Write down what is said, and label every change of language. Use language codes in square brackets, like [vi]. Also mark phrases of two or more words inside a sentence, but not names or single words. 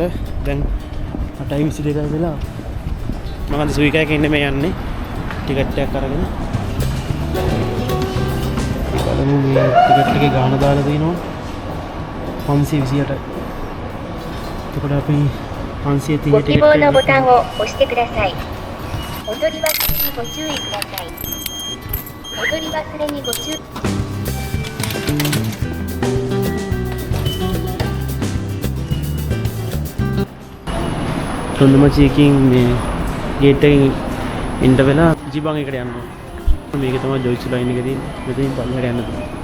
[si] දැන් 8:22 වෙලා. මම අද සුවිකායක ඉන්නේ මේ යන්නේ. ටිකට් එකක් අරගෙන. බලමු මේ ටිකට් එකේ ගාණ දාලා තිනවා 528යි. එතකොට අපි 530 [ja] ご希望のボタンを押してください。踊り忘れにご注意ください。踊り忘れにご注意。 [si] තොන්දමචියකින් මේ ගේට් එකෙන් එන්ටර් වෙලා ජිබන් එකට යනවා. මේක තමයි ජොයිස් ලයින් එක තියෙන්නේ. මෙතනින් පල්ලෙහාට යන්න පුළුවන්.